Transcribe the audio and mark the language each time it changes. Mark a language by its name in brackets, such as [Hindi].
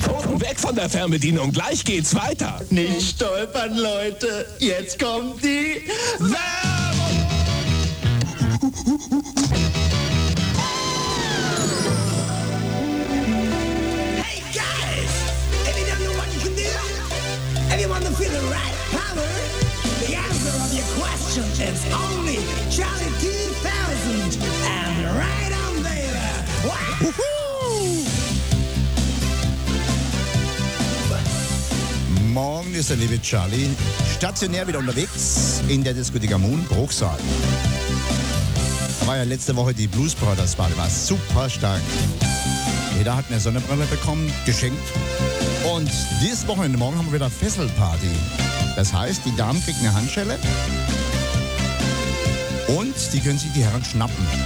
[German] Pfoten weg von der Fernbedienung. Gleich geht's weiter. Nicht stolpern, Leute. Jetzt kommt die Werbung. [English] Hey guys, if you don't know what you can do, if you want to feel the right power, the answer of your question is only Charlie 2000 and right on there. [German] Morgen ist der liebe Charlie stationär wieder unterwegs in der Disco Digamon Bruchsal. War ja letzte Woche die Blues Brothers, war super stark. Jeder hat eine Sonnenbrille bekommen, geschenkt. Und dieses Wochenende, morgen haben wir wieder Fesselparty. Das heißt, die Damen kriegen eine Handschelle und die können sich die Herren schnappen.